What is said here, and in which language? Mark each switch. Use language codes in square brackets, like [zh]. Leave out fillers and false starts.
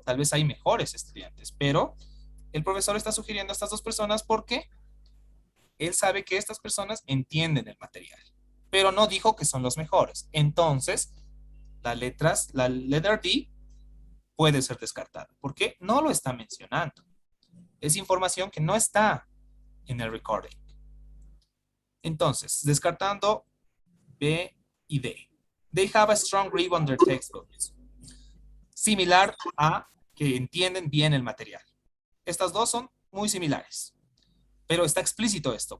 [es] Tal vez hay mejores estudiantes, pero el profesor está sugiriendo a estas dos personas porque él sabe que estas personas entienden el material, pero no dijo que son los mejores. Entonces, la letra D puede ser descartada porque no lo está mencionando. Es información que no está en el recording. Entonces, descartando B y D. [en] They have a strong grip on their textbooks. [es] Similar a que entienden bien el material. Estas dos son muy similares. Pero está explícito esto.